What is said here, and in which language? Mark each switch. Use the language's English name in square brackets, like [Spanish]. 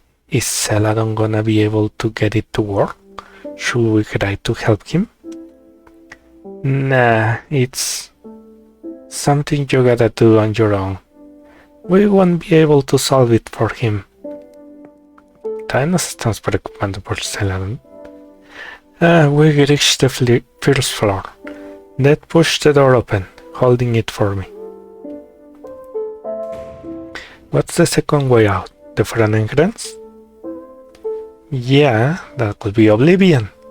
[English] Is Celadon gonna be able to get it to work? Should we try to help him? Nah, it's something you gotta do on your own. We won't be able to solve it for him. [Spanish] Todavía nos estamos preocupando por Celadon. [English] We reached the first floor. Ned pushed the door open, holding it for me. What's the second way out? The front entrance? Yeah, that could be Oblivion.